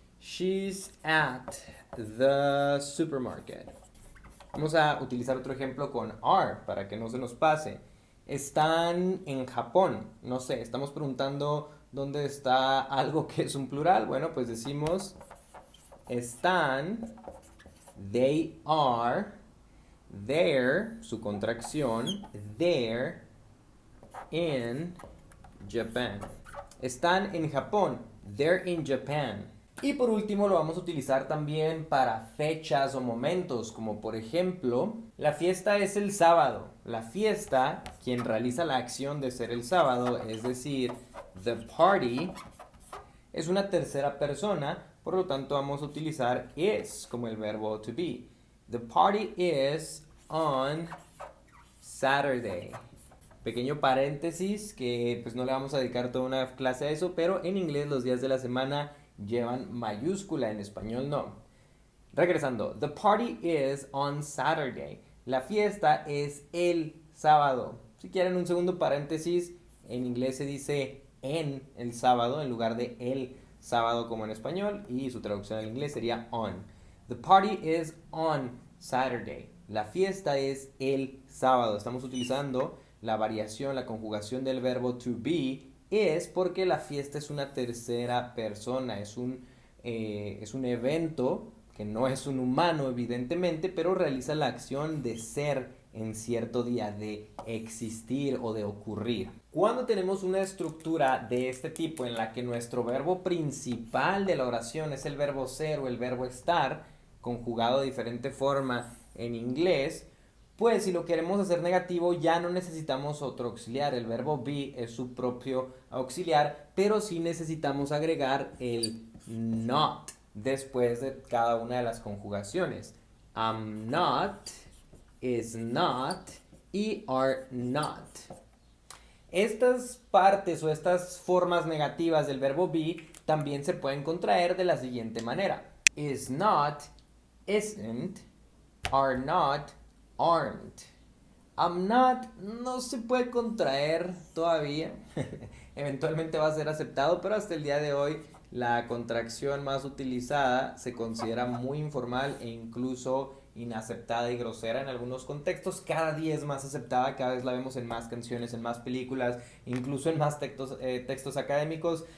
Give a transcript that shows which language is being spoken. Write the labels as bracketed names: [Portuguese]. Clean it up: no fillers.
[English] She's at the supermarket. [Spanish] Vamos a utilizar otro ejemplo con are para que no se nos pase. Están en Japón. No sé, estamos preguntando dónde está algo que es un plural. Bueno, pues decimos están, they are, there, su contracción, there, in Japan. Están en Japón, [English] they're in Japan. [Spanish] Y por último lo vamos a utilizar también para fechas o momentos, como por ejemplo, la fiesta es el sábado. La fiesta, quien realiza la acción de ser el sábado, es decir, the party, es una tercera persona, por lo tanto vamos a utilizar is como el verbo to be. [English] The party is on Saturday. [Spanish] Pequeño paréntesis que pues no le vamos a dedicar toda una clase a eso, pero en inglés los días de la semana llevan mayúscula, en español no. [English] Regresando, the party is on Saturday. [Spanish] La fiesta es el sábado. Si quieren un segundo paréntesis, en inglés se dice en el sábado en lugar de el sábado como en español, y su traducción al inglés sería on. [English] The party is on Saturday. [Spanish] La fiesta es el sábado. Estamos utilizando la variación, la conjugación del verbo to be es porque la fiesta es una tercera persona, es un evento que no es un humano evidentemente, pero realiza la acción de ser en cierto día, de existir o de ocurrir. Cuando tenemos una estructura de este tipo en la que nuestro verbo principal de la oración es el verbo ser o el verbo estar, conjugado de diferente forma en inglés, pues si lo queremos hacer negativo ya no necesitamos otro auxiliar. El verbo be es su propio auxiliar, pero sí necesitamos agregar el not después de cada una de las conjugaciones. [English] I'm not, is not y are not. [Spanish] Estas partes o estas formas negativas del verbo be también se pueden contraer de la siguiente manera. [English] Is not, isn't, are not, aren't. [Spanish] I'm not no se puede contraer todavía. Eventualmente va a ser aceptado, pero hasta el día de hoy la contracción más utilizada se considera muy informal e incluso inaceptada y grosera en algunos contextos. Cada día es más aceptada, cada vez la vemos en más canciones, en más películas, incluso en más textos académicos.